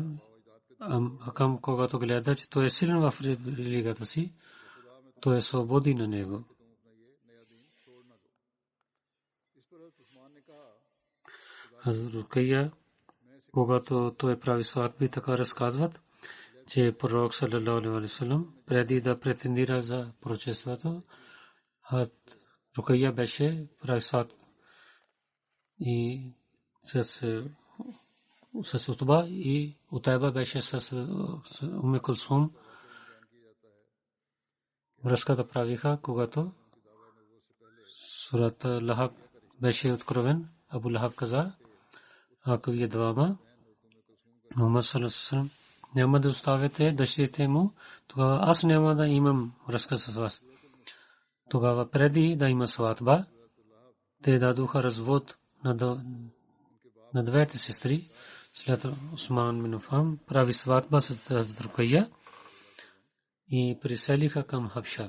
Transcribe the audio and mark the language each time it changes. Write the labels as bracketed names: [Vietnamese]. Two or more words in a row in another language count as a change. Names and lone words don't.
[Bulgarian] Хакам, когато гледа, че той е силен в религията си, той е свободи на него. Хазрат Рукайя, когато той прави сватби, така разказват, че пророк [Arabic] صلى الله عليه وسلم [Bulgarian] преди да претендира за пророчеството, Рукайя беше прави сватба и с Утба и Утайба беше с Уме Кулсум. Връзката правиха, когато сурат Лахаб беше откровен. Абу Лахаб каза, ако вие двама Мухаммад [Arabic] صلى الله عليه وسلم [Bulgarian] няма да оставите дъщерите му, тогава аз няма да имам връзка с вас. Тогава преди да има сватба, те дадоха развод на двете сестри. След Усман бин Афан прави сватба с Рукайя и приселиха към Хабша.